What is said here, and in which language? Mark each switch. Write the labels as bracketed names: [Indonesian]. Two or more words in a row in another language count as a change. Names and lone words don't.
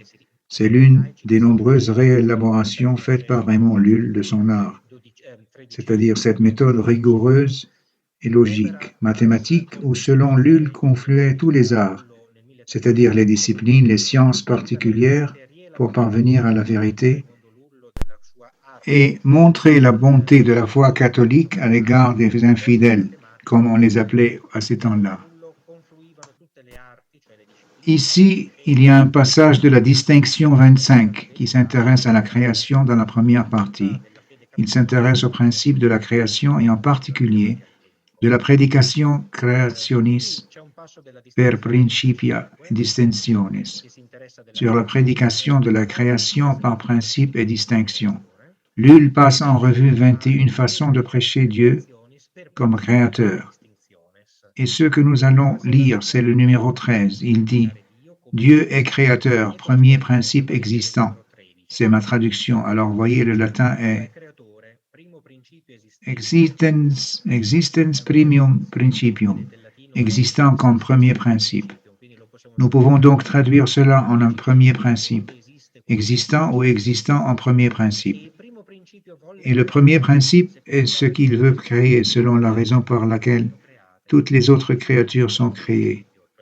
[French] C'est l'une des nombreuses réélaborations faites par Raymond Lull de son art, c'est-à-dire cette méthode rigoureuse et logique, mathématique, où selon Lull confluaient tous les arts, c'est-à-dire les disciplines, les sciences particulières, pour parvenir à la vérité et montrer la bonté de la foi catholique à l'égard des infidèles, comme on les appelait à ces temps-là. Ici, il y a un passage de la distinction 25 qui s'intéresse à la création dans la première partie. Il s'intéresse au principe de la création et en particulier de la prédication [Latin] creationis per principia distinctionis, [French] sur la prédication de la création par principe et distinction. Lull passe en revue 21 façons de prêcher Dieu comme créateur. Et ce que nous allons lire, c'est le numéro 13. Il dit « Dieu est créateur, premier principe existant ». C'est ma traduction. Alors, voyez, le latin est « [Latin] existens primum principium », [French] existant comme premier principe. Nous pouvons donc traduire cela en un premier principe, existant ou existant en premier principe. Et le premier principe est ce qu'il veut créer selon la raison par laquelle toutes les autres créatures sont créées.